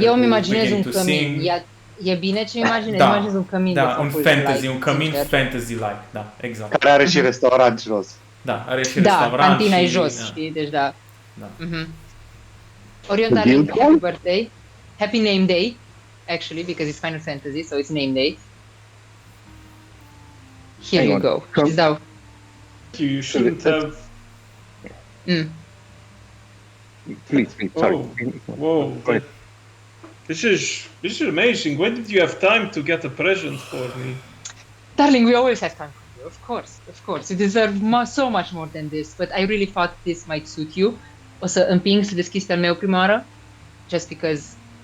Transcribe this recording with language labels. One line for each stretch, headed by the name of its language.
Romanian: Eu îmi imaginez un cămin. E bine ce imaginez? Imaginez un cămin. Da, un fantasy, un cămin fantasy-like, da, exact. Care are și restaurant jos. Da, are și restaurant. Da, cantina e jos, știi, deci da.
English: Orion, darling, happy birthday. Happy name day, actually, because it's Final Fantasy, so it's name day. Here you go. You shouldn't have... Please, sorry. Whoa. This is amazing. When did you have time to get a present for me? Darling, we always have time for you, of course. You deserve so much more than this, but I really thought this might suit you.
Romanian: O să împing să deschizi al meu prima oară,
English: just because.